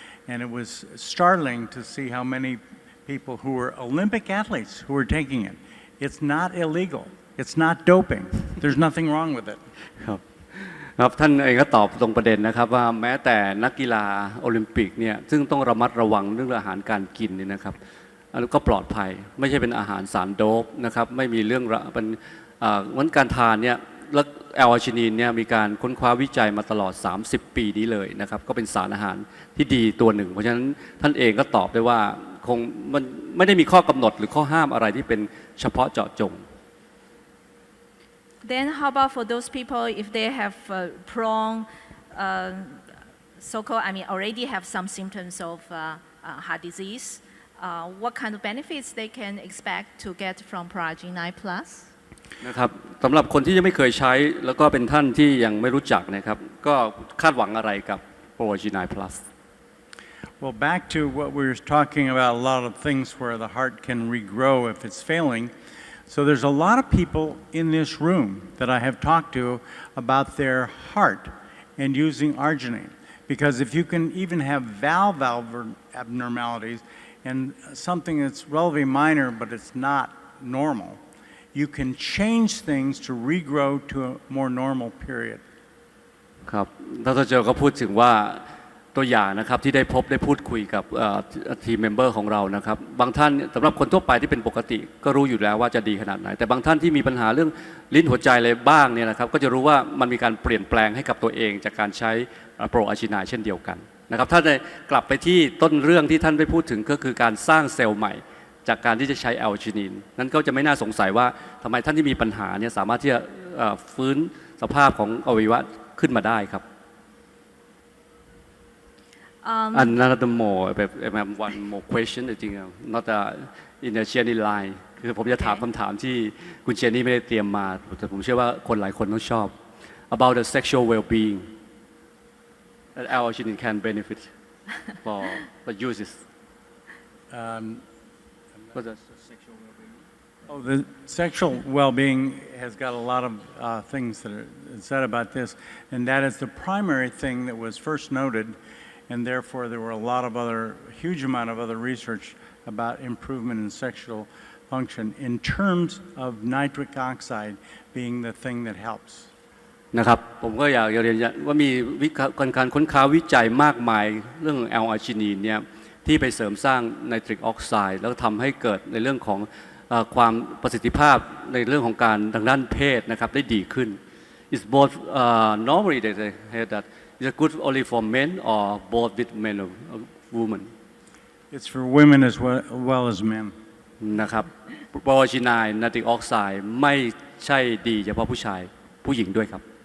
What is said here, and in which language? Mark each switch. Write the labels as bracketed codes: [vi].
[en] And it was startling to see how many people who were Olympic athletes who were taking it. It's not illegal. It's not doping. There's nothing wrong with it. [th] ครับท่านเองก็ตอบตรงประเด็นนะครับว่าแม้แต่นักกีฬาโอลิมปิกเนี่ยซึ่งต้องระมัดระวังเรื่องอาหารการกินนี่นะครับก็ปลอดภัยไม่ใช่เป็นอาหารสารโดปนะครับไม่มีเรื่องเป็นวันการทานเนี่ยแล้วแอลอาชินีนเนี่ยมีการค้นคว้าวิจัยมาตลอด30 ปีนี้เลยนะครับก็เป็นสารอาหารที่ดีตัวหนึ่งเพราะฉะนั้นท่านเองก็ตอบได้ว่าคงมันไม่ได้มีข้อกำหนดหรือข้อห้ามอะไรที่เป็นเฉพาะเจาะจง [en] Then how about for those people if they have prone, so-called, I mean, already have some symptoms of heart disease, what kind of benefits they can expect to get from Proarginine Plus? [th] นะครับสำหรับคนที่ยังไม่เคยใช้แล้วก็เป็นท่านที่ยังไม่รู้จักนะครับก็คาดหวังอะไรกับ Proarginine Plus [en] Well, back to what we were talking about, a lot of things where the heart can regrow if it's failing. So there's a lot of people in this room that I have talked to about their heart and using arginine. Because if you can even have valve abnormalities and something that's relatively minor but it's not normal, you can change things to regrow to a more normal period. [th] ครับดร. โจก็พูดถึงว่าตัวอย่างนะครับที่ได้พบได้พูดคุยกับทีมเมมเบอร์ของเรานะครับบางท่านสำหรับคนทั่วไปที่เป็นปกติก็รู้อยู่แล้วว่าจะดีขนาดไหนแต่บางท่านที่มีปัญหาเรื่องลิ้นหัวใจอะไรบ้างเนี่ยนะครับก็จะรู้ว่ามันมีการเปลี่ยนแปลงให้กับตัวเองจากการใช้ โปรอาร์จิไนน์เช่นเดียวกันนะครับถ้าได้กลับไปที่ต้นเรื่องที่ท่านได้พูดถึงก็คือการสร้างเซลล์ใหม่จากการที่จะใช้แอลจินินนั้นก็จะไม่น่าสงสัยว่าทำไมท่านที่มีปัญหาเนี่ยสามารถที่จะฟื้นสภาพของอวัยวะขึ้นมาได้ครับ [en] Another more one more question I think not in the Jenny line [th] คือผมจะถามคำถามที่คุณเจนนี่ไม่ได้เตรียมมาแต่ผมเชื่อว่าคนหลายคนต้องชอบ [en] about the sexual well-being that arginine can benefit for the uses what does sexual well-being Oh, the sexual well-being has got a lot of things that are said about this, and that is the primary thing that was first noted. And therefore, there were a lot of huge amount of other research about improvement in sexual function in terms of nitric oxide being the thing that helps. [th] นะครับผมก็อยากเรียนว่ามีการค้นคว้าวิจัยมากมายเรื่องแอลอาร์จินีนเนี่ยที่ไปเสริมสร้างไนตริกออกไซด์แล้วทำให้เกิดในเรื่องของความประสิทธิภาพในเรื่องของการทางด้านเพศนะครับได้ดีขึ้น [en] It's both normally they hear that Is it good only for men or both with men or women? It's for women as well as men. [th] นะครับโปรจีไนน์นาติกออกไซด์ไม่ใช่ดีเฉพาะผู้ชายผู้หญิงด้วยครับ